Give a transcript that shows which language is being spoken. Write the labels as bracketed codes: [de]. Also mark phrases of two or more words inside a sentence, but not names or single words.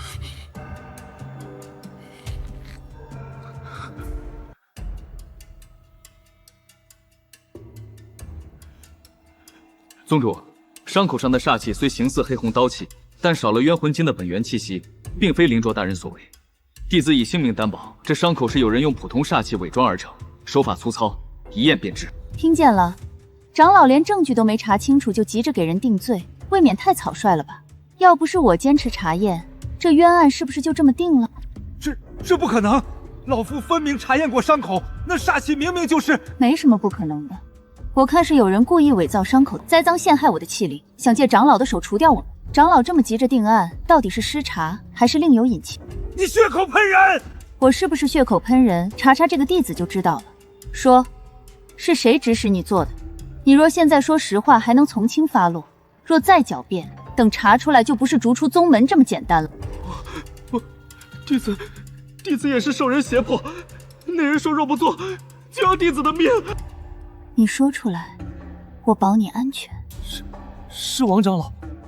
[zh] 宗主，傷口上的煞氣雖形似黑紅刀氣，但少了冤魂經的本源氣息，並非靈鐲大人所為。弟子以性命擔保，這傷口是有人用普通煞氣偽裝而成，手法粗糙，一驗便知。聽見了，長老連證據都沒查清楚，就急着給人定罪，未免太草率了吧？要不是我堅持查驗，這冤案是不是就這麼定了？這不可能！老夫分明查驗過傷口，那煞氣明明就是…… 沒什麼不可能的。我看是有人故意偽造傷口，栽贓陷害我的器靈，想借長老的手除掉我。長老這麼急着定案，到底是失察還是另有隱情？你血口噴人！我是不是血口噴人？查查這個弟子就知道了。說，是誰指使你做的？你若現在說實話，還能從輕發落；若再狡辯，等查出來就不是逐出宗門這麼簡單了。弟子也是受人脅迫，那人說若不做，就要弟子的命。你說出來，我保你安全。